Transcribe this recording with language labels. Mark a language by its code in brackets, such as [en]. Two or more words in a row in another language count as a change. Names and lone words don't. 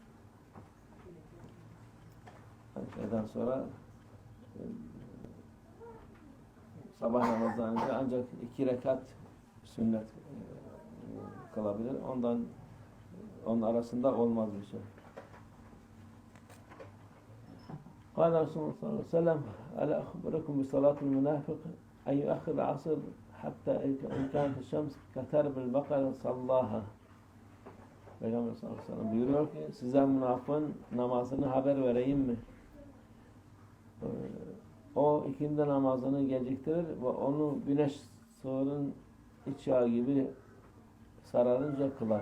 [tr] Şeyden sonra sabah namazından önce ancak 2 rekat sünnet kılabilir. Onun arasında olmaz bir şey. [ar] قال رسول الله صلى الله عليه وسلم ألا أخبركم بصلاة المنافق أن يؤخر العصر حتى إن كانت الشمس كترب البقرة صلاها. [tr] Peygamber [ar] صلى الله عليه وسلم [tr] buyuruyor ki size münafığın namazını haber vereyim mi? O ikindi namazını geciktirir ve onu güneş sığırın iç yağı gibi sararınca kılar.